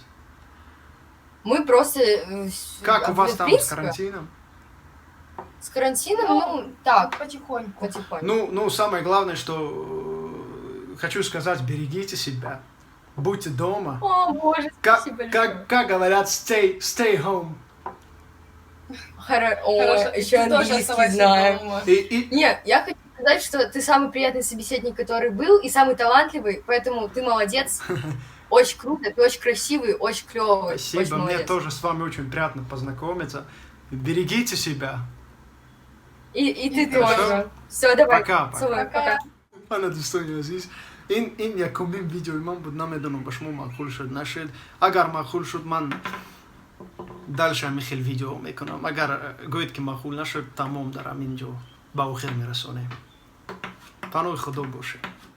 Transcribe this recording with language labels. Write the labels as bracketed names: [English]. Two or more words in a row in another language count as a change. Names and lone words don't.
[Russian] Мы просто... Как у вас в там с принципе, карантином? С карантином, ну, так, Потихоньку. потихоньку. Ну, самое главное, что хочу сказать, берегите себя, будьте дома. О, боже, спасибо большое. Как говорят, [English] stay home. [Russian] О, Хорошо. еще Ты тоже английский оставайся знаю. дома. Нет, я хочу сказать, что ты самый приятный собеседник, который был, и самый талантливый, поэтому ты молодец. Очень круто, ты очень красивый, очень клевый. Очень Спасибо, мне молодец. тоже с вами очень приятно познакомиться. Берегите себя. И ты Хорошо. тоже. Все, давай. Пока. Целую, пока. [Tajik] أنا دوستان عزیز این یکمین ویدیوی من بود. نمیدونم به شما معقول شد نشد. اگر معقول شد من دلش همین خیلی ویدیو میکنم. اگر گوید که معقول نشد تمام در همینجا با آخر میرسونیم. پناه خدا باشه.